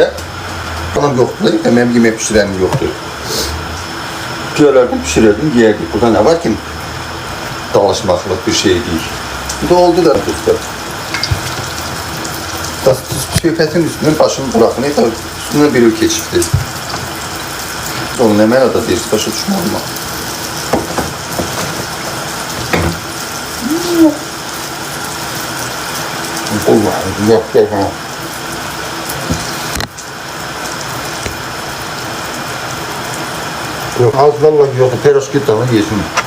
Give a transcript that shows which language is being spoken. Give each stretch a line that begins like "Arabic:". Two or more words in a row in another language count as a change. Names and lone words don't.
Azerbaijani: Anam yoxdur, mənim yemək pişirənim yoxdur. Gələrdim, pişirərdim, yeyərdik. Burada nə var ki, dalaşmaqlıq bir şey deyil. İndi oldu da dostlar. Söhbətin üstündən başımı bıraxın, üstündən bir il keçibdir. Onu nə mənada deyirsiz, başa düşməliyim.
Turkish: Allah'ım, yok, yok, yok. Yok, az vallahi yok, peroşki tane yesin.